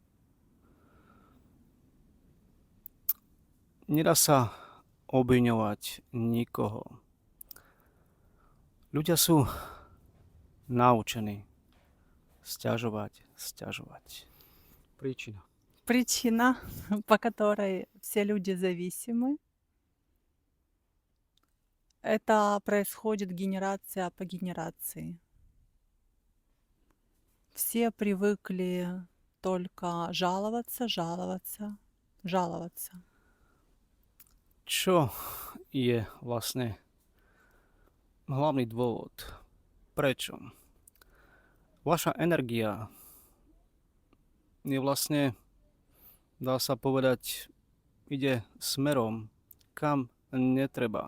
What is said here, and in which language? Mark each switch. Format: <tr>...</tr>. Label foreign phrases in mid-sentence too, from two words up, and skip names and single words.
<sk>Nedá sa obviňovať nikoho. Ľudia sú naučení sťažovať. Príčina.</sk> <ru>Причина, по которой все люди зависимы, это происходит генерация по генерации. Все привыкли только жаловаться.</ru> <sk>Čo je vlastne hlavný dôvod? Prečo? Vaša energia je vlastne, dá sa povedať, ide smerom, kam netreba.</sk>